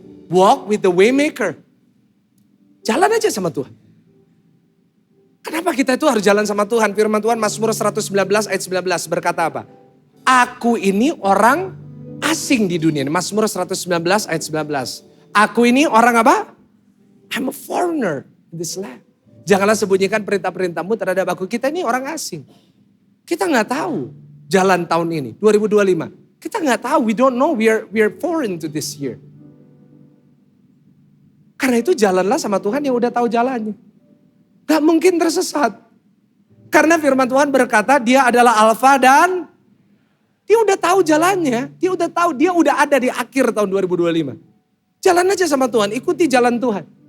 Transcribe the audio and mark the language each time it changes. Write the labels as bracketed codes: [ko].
[en] Walk with the waymaker. [id] Jalan aja sama Tuhan. Kenapa kita itu harus jalan sama Tuhan? Firman Tuhan Mazmur 119 ayat 19 berkata apa? Aku ini orang asing di dunia. Mazmur 119 ayat 19. Aku ini orang apa? [en] I'm a foreigner in this land. [id] Janganlah sembunyikan perintah-perintahmu terhadap aku. Kita ini orang asing. Kita nggak tahu jalan tahun ini, 2025. Kita nggak tahu, [en] we don't know, we are foreign to this year. [id] Karena itu jalanlah sama Tuhan yang udah tahu jalannya. Gak mungkin tersesat. Karena firman Tuhan berkata dia adalah Alfa dan dia udah tahu jalannya. Dia udah tahu, dia udah ada di akhir tahun 2025. Jalan aja sama Tuhan, ikuti jalan Tuhan.